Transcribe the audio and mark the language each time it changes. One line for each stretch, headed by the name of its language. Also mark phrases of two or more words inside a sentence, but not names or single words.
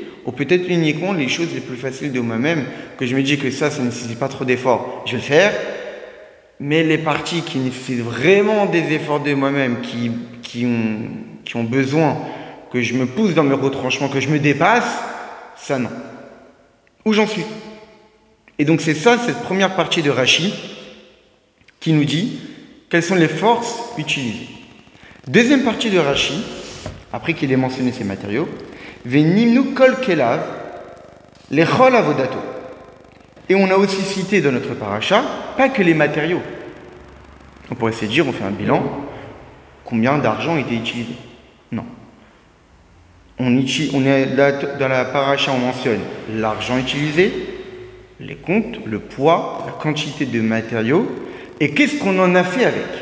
French: Ou peut-être uniquement les choses les plus faciles de moi-même, que je me dis que ça ne nécessite pas trop d'efforts, je vais le faire, mais les parties qui nécessitent vraiment des efforts de moi-même, qui ont besoin que je me pousse dans mes retranchements, que je me dépasse, ça non. Où j'en suis? Et donc c'est ça, cette première partie de Rashi, qui nous dit quelles sont les forces utilisées. Deuxième partie de Rashi, après qu'il ait mentionné ces matériaux,
Hebrew: ונמנו כל כליו לכל עבודתו.
French: Et on a aussi cité dans notre paracha, pas que les matériaux. On pourrait se dire, on fait un bilan, combien d'argent a été utilisé? Non. On est là, dans la paracha, on mentionne l'argent utilisé, les comptes, le poids, la quantité de matériaux, et qu'est-ce qu'on en a fait avec?